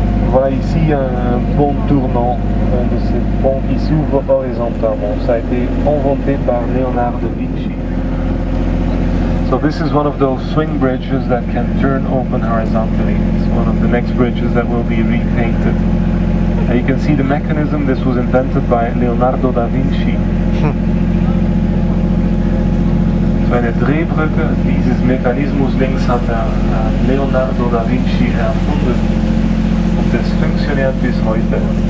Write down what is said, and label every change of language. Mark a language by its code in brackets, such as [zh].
[fr] Voilà ici un pont tournant, un de ces ponts qui s'ouvre horizontalement. Ça a été inventé par Leonardo da Vinci. [en] So this is one of those swing bridges that can turn open horizontally. It's one of the next bridges that will be repainted. And you can see the mechanism. This was invented by Leonardo da Vinci. [de] So eine Drehbrücke, dieses Mechanismus links hat Leonardo da Vinci erfunden. Und das funktioniert bis heute.